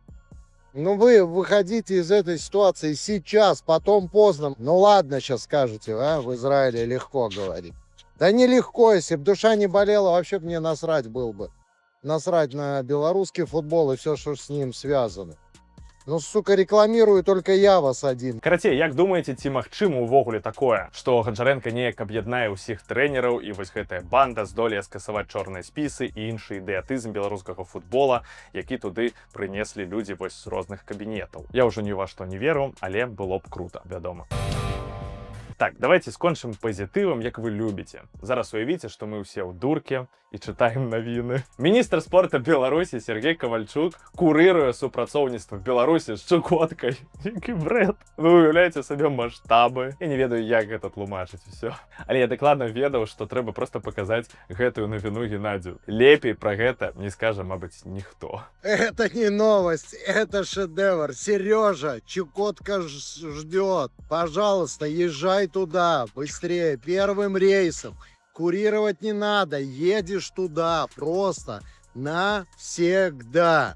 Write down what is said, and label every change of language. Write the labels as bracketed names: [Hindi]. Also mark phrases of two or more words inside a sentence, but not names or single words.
[Russian] Ну вы выходите из этой ситуации сейчас, потом поздно. Ну ладно, сейчас скажете, а, в Израиле легко говорить. Да нелегко, если бы душа не болела, вообще бы мне насрать был бы. Насрать на белорусский футбол и все, что с ним связано. Ну, сука, рекламирую только я вас один. [Belarusian] Карацей, як думаеце, ці магчыма ўвогуле такое, што Гончаренко неяк аб'яднае ўсіх трэнераў і вось гэтая банда здолее скасаваць чорныя спісы і іншы ідэатызм беларускага футбола, які туды прынеслі людзі вось з розных кабінетаў. Я ўжо ні ва што не веру, але было б круто, вядома. Так, давайте скончым пазітывам, як вы любіце. Зараз уявіце, што мы ўсе ў дурке і чытаем навіны. Міністр спорта Беларусі Сергей Кавальчук курыруе супрацоўніцтва Беларусі з Чукоткай. Які бред. Вы уяўляеце сабе маштабы. Я не ведаю, як гэта тлумачыць усё. Але я дакладна ведаў, што трэба проста паказаць гэтую навіну Геннадзю. Лепей пра гэта не скажа, мабыць, ніхто. [Russian] Это не новость, это шедевр. Сережа, Чукотка ждет. Пожалуйста, езжай туда быстрее, первым рейсом. Курировать не надо, едешь туда просто навсегда.